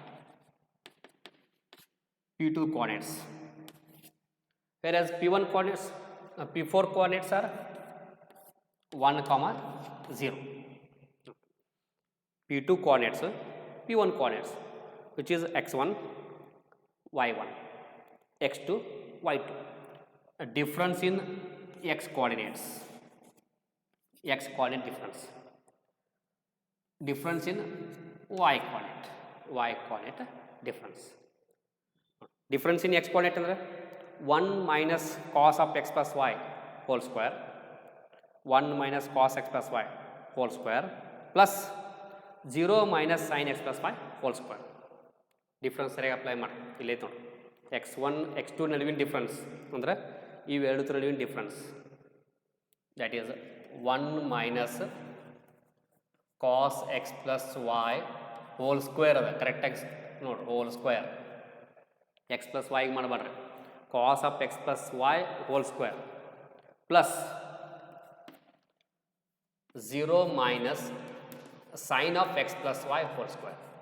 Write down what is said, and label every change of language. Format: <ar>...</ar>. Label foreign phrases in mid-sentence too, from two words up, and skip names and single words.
<en>P2 coordinates, whereas P1 coordinates, P4 coordinates are 1 comma 0. P2 coordinates, P1 coordinates which is x1 y1 x2 y2. A difference in x coordinates, x coordinate difference in y coordinate difference in x coordinate ಅಂದರೆ 1 minus cos of x plus y whole square 1 minus cos x plus y whole square plus 0 minus sin x plus y whole square.</en> <kn>ಡಿಫ್ರೆನ್ಸ್ ಸರಿಯಾಗಿ ಅಪ್ಲೈ ಮಾಡಿ. ಇಲ್ಲೈತೆ ನೋಡಿ, x1 x2 ನಡುವಿನ ಡಿಫ್ರೆನ್ಸ್ ಅಂದರೆ ಇವೆರಡು ನಡುವಿನ ಡಿಫ್ರೆನ್ಸ್</kn> <en>that is 1 minus cos x plus y whole square</en> <kn>ಅದ. ಕರೆಕ್ಟಾಗಿ ನೋಡಿರಿ,</kn> <en>whole square x plus</en> <kn>ವೈಗೆ ಮಾಡಬೇಡ್ರಿ,</kn> <en>cos of x plus y whole square plus 0 minus sine of x plus y whole square.</en>